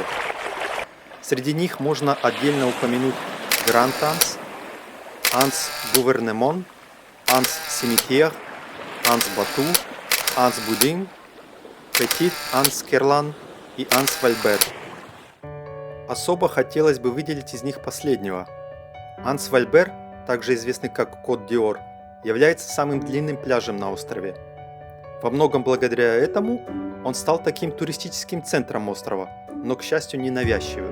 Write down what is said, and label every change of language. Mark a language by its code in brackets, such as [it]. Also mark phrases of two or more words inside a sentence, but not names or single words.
[ru] Среди них можно отдельно упомянуть Гранд Анс, Анс Гувернемон, Анс Симитьер, Анс Бату, Анс Будин, Петит Анс Керлан и Анс Вальбер. Особо хотелось бы выделить из них последнего. Анс Вальбер, также известный как Кот Диор, является самым длинным пляжем на острове. Во многом благодаря этому он стал таким туристическим центром острова, но, к счастью, не навязчивым.